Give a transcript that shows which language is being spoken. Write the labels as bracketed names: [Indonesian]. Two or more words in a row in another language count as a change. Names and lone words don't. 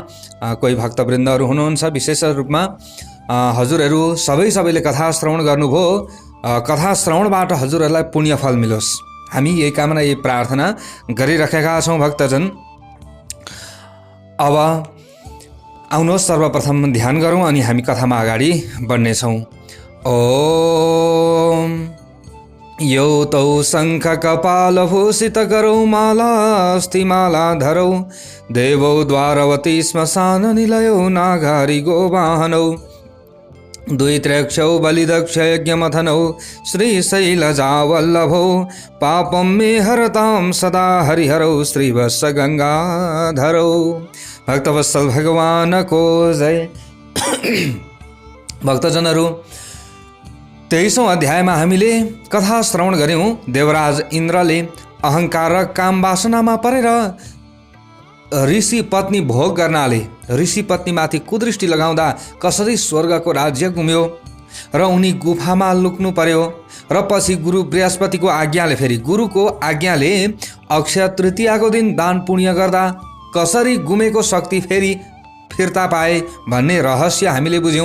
[Nepali] कोही भक्तवृन्दहरू हुनुहुन्छ, विशेष रूपमा हजुरहरू सबैले कथा श्रवण गर्नुभयो। कथा श्रवणबाट हजुरहरूलाई पुण्यफल मिलोस्, हामी यही कामना, यही प्रार्थना गरिराखेका छौँ। भक्तजन, अब आउनुहोस् सर्वप्रथम ध्यान गरौँ अनि हामी कथामा अगाडि बढ्नेछौँ। [Sanskrit] ओम यो तौ शङ्ख कपालभूषित करौ मालास्ति मालाधरौ देवौ द्वारवती श्मशान निलयौ नागारि गोवाहनौ द्वित्रयक्षौ बलिदक्ष यज्ञमथनौ श्रीशैलजावल्लभौ पापं मे हरतां सदा हरिहरौ श्रीवत्स गङ्गाधरौ। [Nepali] भक्तवत्सल भगवानको जय। भक्तजनहरू, 23औं अध्यायमा हामीले कथा श्रवण गऱ्यौँ। देवराज इन्द्रले अहङ्कार र काम वासनामा परेर ऋषि पत्नी भोग गर्नाले ऋषि पत्नीमाथि कुदृष्टि लगाउँदा कसरी स्वर्गको राज्य गुम्यो र उनी गुफामा लुक्नु पर्यो र पछि गुरु बृहस्पतिको आज्ञाले, फेरि गुरुको आज्ञाले अक्षय तृतीयाको दिन दान पुण्य गर्दा कसरी गुमेको शक्ति फेरि फिर्ता पाए भन्ने रहस्य हामीले बुझ्यौँ।